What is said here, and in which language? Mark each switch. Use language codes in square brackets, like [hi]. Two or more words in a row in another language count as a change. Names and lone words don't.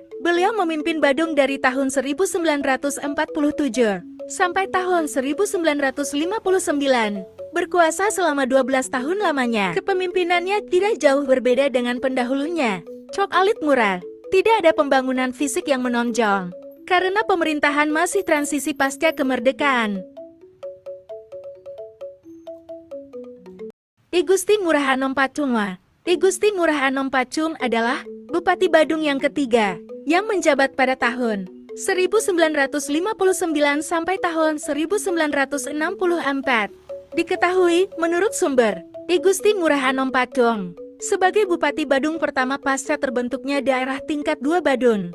[id] Beliau memimpin Badung dari tahun 1947 sampai tahun 1959. Berkuasa selama 12 tahun lamanya. Kepemimpinannya tidak jauh berbeda dengan pendahulunya, Cok Alit Murad. Tidak ada pembangunan fisik yang menonjol, karena pemerintahan masih transisi pasca kemerdekaan. I Gusti Ngurah Anom Pacung. I Gusti Ngurah Anom Pacung adalah Bupati Badung yang ketiga, yang menjabat pada tahun 1959 sampai tahun 1964. Diketahui menurut sumber, I Gusti Ngurah Anom Pacung sebagai Bupati Badung pertama pasca terbentuknya daerah tingkat 2 Badung.